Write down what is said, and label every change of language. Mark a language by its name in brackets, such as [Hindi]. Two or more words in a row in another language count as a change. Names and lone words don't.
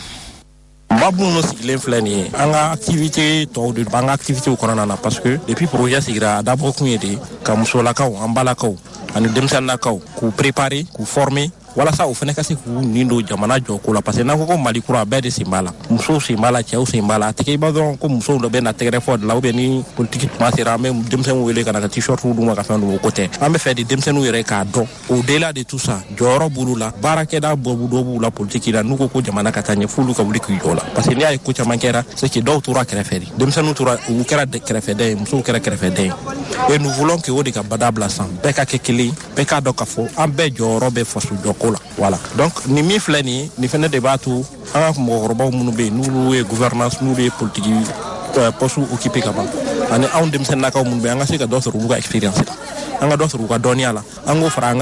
[Bambara] Babu no sigilen filɛ nin ye an ka activité tɔw de b'an ka activité kɔnɔna na [French] parce que depuis projet [Bambara] sigira a dabɔ kun ye de ka musolakaw an balakaw ani denmisɛnninakaw k'u préparer k'u former walasa o fɛnɛ ka se k'u nin don jamana jɔko la [French] parce que [Bambara] n'an ko Mali kura bɛɛ de sen b'a la musow sen b'a la cɛw sen b'a la a tɛ kɛ i b'a dɔrɔn ko musow dɔ bɛ na tɛgɛrɛ fɔ de la [French] ou bien [Bambara] ni politique tuma sera an bɛ denmisɛnninw wele ka na ka t-shirt d'u ma ka fɛn d'u ma o ko tɛ an bɛ fɛ de denmisɛnninw yɛrɛ k'a dɔn [French] au-delà de tout ça [Bambara] jɔyɔrɔ b'olu la baarakɛda dɔ b'u la politique la n'u ko jamana ka taa ɲɛ f'olu ka wuli k'u jɔ la [French] parce que [Bambara] n'i y'a ye ko caman kɛra [French] c'est que [Bambara] dɔw tora kɛrɛfɛ de denmisɛnninw tora u kɛra kɛrɛfɛdɛn ye musow kɛra kɛrɛfɛdɛn ye [French] et nous voulons que [Bambara] o de ka bada bila san bɛɛ ka kɛ kelen bɛɛ k'a dɔn k'a fɔ an bɛɛ jɔyɔrɔ bɛ faso jɔko la [French] voilà donc [Bambara] ni min filɛ nin ye nin fɛnɛ de b'a to an ka mɔgɔkɔrɔbaw minnu bɛ yen n'olu ye gouvernance n'olu ye [French] politique poste occupé [Bambara] ka ban ani anw denmisɛnninnakaw minnu bɛ yen an ka se ka dɔ sɔrɔ olu ka expérience la an ka dɔ sɔrɔ u ka dɔnniya la an k'o fara an ka